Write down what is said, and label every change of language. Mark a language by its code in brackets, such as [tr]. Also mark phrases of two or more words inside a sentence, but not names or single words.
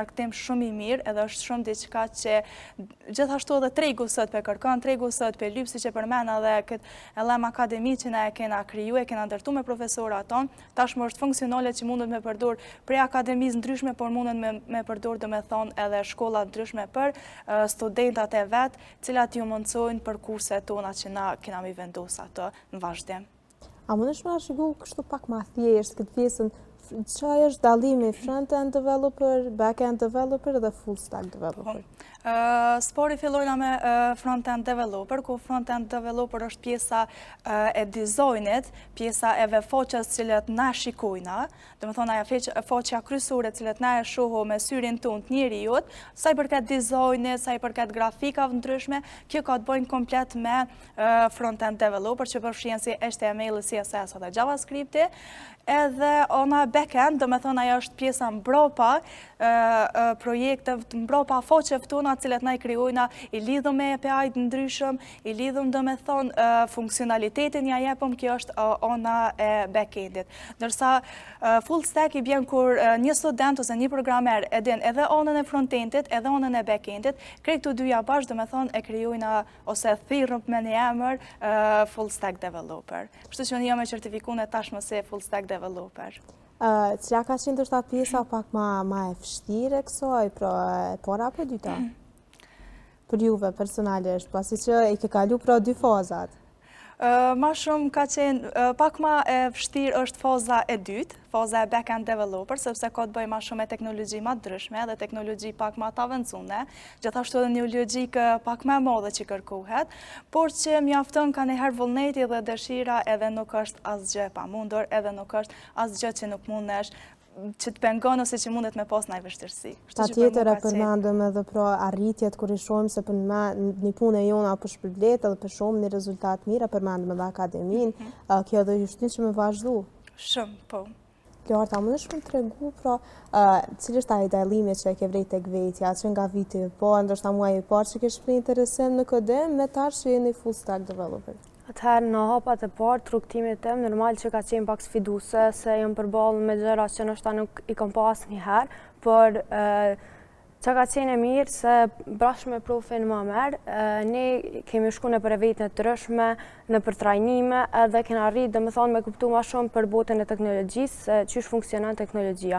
[sq] argëtim shumë i mirë, edhe është shumë diçka që gjithashtu edhe tregu sot pe kërkon, tregu sot pe lyp, siç e përmend edhe këtë LM Akademi që ne e kena kriju, e kena ndërtu me profesorat ton, tashmë është funksionale që mundet me përdor prej akademisë ndryshme, por mundet me përdor do me thonë edhe shkolla ndryshme për studentat e vetë, cilat ju mundsojnë për kurset tona që na kena mi vendos ato në vazhdim. A mundesh me shpjegoj kështu pak më thjesht këtë pjesën, çfarë është dallimi [en] front-end developer, back-end developer [sq] dhe [en] full stack developer? [sq] Spori fillojna me [en] front-end developer, [sq] ku [en] front-end developer [sq] është pjesa e dizajnit, pjesa e veçfaqjes cilët na shikojna, do të thonë ajo faqja kryesore cilët na e shohim me syrin tonë të njerëzit, sa i përket dizajnit, sa i përket grafikave ndryshme, kjo ka të bëjë komplet me [en] front-end developer [sq] që përfshin si HTML, CSS dhe JavaScript, edhe ona back-end, do me thonë ajo është pjesa mbrapa projekte, mbrapa faqeve tona cilat na i krijojna, i lidhëm me API të ndryshëm, i lidhëm do me thonë funksionalitetin ja jepëm, kjo është ona e back-endit. Ndërsa full stack i bjen kur një student ose një programer e din edhe onën e front-endit, edhe onën e back-endit, krejt të dyja bashkë do me thonë e krijojna ose thirrëm me një emër [en] full stack developer. [sq] Kështu që unë jam e certifikuar tashmë si [en] full stack developer. [sq] Cila ka qenë ndoshta pjesa pak më e vështirë e kësaj, pra e para apo e dyta? Për juve personalisht, pasi që i ke kalu pra dy fazat. Ma shumë ka qenë, pak ma e vështirë është faza e dytë, faza e [en] back-end developer, [sq] sepse ka të bëjë ma shumë e teknologji ma ndryshme dhe teknologji pak ma të avancune, gjithashtu edhe një logjikë pak ma modhe që kërkohet, por që mjafton ka njëherë vullneti dhe dëshira edhe nuk është asgjë e pamundur, edhe nuk është asgjë që nuk mundesh që të pengon ose që mundet me pas në vështirësi. Patjetër e përmendëm edhe pra arritjet kur i shohim se për një punë e jona apo shpërblet edhe për shohim një rezultat mirë, përmendëm edhe akademinë, kjo edhe jushtin që me vazhdu. Shumë, po. Kjo Arta, mundesh më tregu pra cili është ai dallimi që e ke vrejt tek vetja, që nga viti i parë, ndoshta muaji i parë që ke shpreh interesim në kodem, me tash që jeni [en] full stack developer? [sq] Atëherë në hapat e parë të rrugtimit tim, normal që ka qenë pak sfiduese, se jam përballë me gjëra që ndoshta nuk i kam pas asnjëherë, por Që ka qenë e mirë se bashkë me profin më merë, ne kemi shku në për eventën të ndryshme, në për trajnime, edhe kena rritë dhe me thonë me kuptu ma shumë për botën e teknologjisë, qysh funksionon teknologjia.